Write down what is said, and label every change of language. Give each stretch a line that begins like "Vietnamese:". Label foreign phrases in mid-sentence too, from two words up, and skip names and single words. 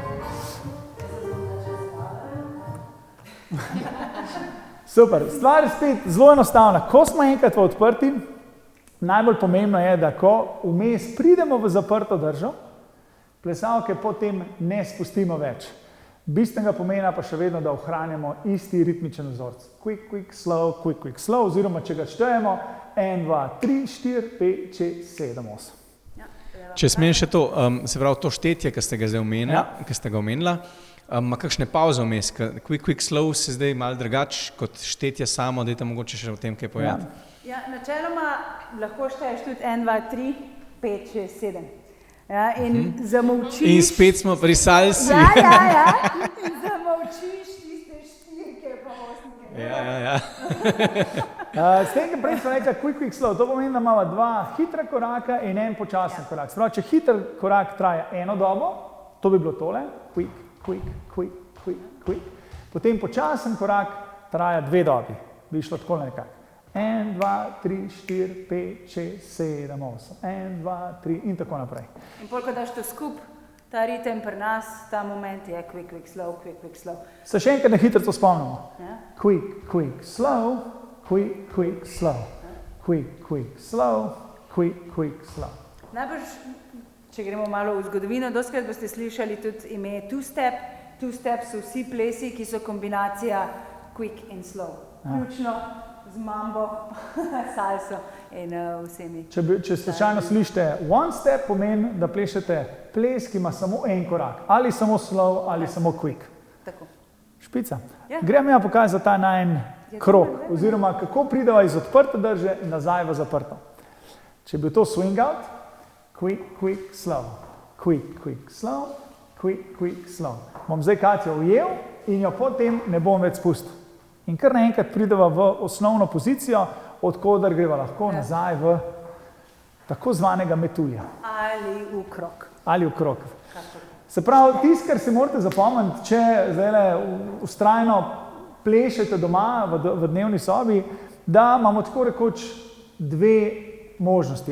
Slovenian: Super, stvar je spet zelo enostavna. Ko smo enkrat v odprti, najbolj pomembno je, da ko vmes pridemo v zaprto držo, plesalke potem ne spustimo več. Bistvenega pomena pa še vedno, da ohranjamo isti ritmičen vzorc.
English: Quick, quick, slow,
Slovenian: oziroma če ga štejemo, 1, 2, 3, 4, 5, 6, 7, 8. Če smem še to, se pravi to štetje, ki ste ga zdaj omenila, ima kakšne pauze vmes?
English: Quick, quick, slow
Slovenian: se zdaj malo drugače kot štetje samo, dajte mogoče še o tem kaj povedati. Ja, načeloma lahko šteješ tudi 1, 2, 3, 5, 6, 7. Ja, in zamolčiš. In spet smo pri salsi. Ja. In zamolčiš tiste štirke pa osmike. Ja. S tem, ki prej smo rekli
English: quick, quick, slow,
Slovenian: to pomeni, da imamo 2 hitra koraka in 1 počasen korak. Sprav, če hiter korak traja 1 dobo, to bi bilo tole,
English: quick, quick, quick, quick, quick.
Slovenian: Potem počasen korak traja 2 dobi, bi šlo tako nekako. 1, 2, 3, 4, 5, 6, 7, 8. 1, 2, 3 in tako naprej. In pol, ko daš to skup, ta ritem pri nas, ta moment je
English: quick, quick, slow, quick, quick, slow.
Slovenian: Se še enkrat na hitro to spomnimo. Ja.
English: Quick, quick, slow, quick, quick, slow. Quick, quick, slow, quick, quick, slow.
Slovenian: Najbrž, če gremo malo v zgodovino, doskrat boste slišali tudi ime two-step. Two-step so vsi plesi, ki so kombinacija quick in slow. Ključno z mambo, salso in vsemi. Če slučajno slišite
English: one step,
Slovenian: pomeni, da plešete ples, ki ima samo 1 korak. Ali samo slow, ali samo quick. Tako. Špica. Ja. Gremo ja pokazati ta najn krog, oziroma kako prideva iz odprte drže nazaj v zaprto. Če bi to
English: swing out, quick, quick, slow. Quick, quick, slow. Quick, quick, slow.
Slovenian: Bom zdaj Katjo ujel in jo potem ne bom več spustil. In kar naenkrat prideva v osnovno pozicijo, odkoder greva lahko nazaj v tako zvanega metulja. Ali v krog. Ali v krog. Se pravi, tisto, kar si morate zapomniti, če zdajle vztrajno plešete doma v dnevni sobi, da imamo tako rekoč 2 možnosti.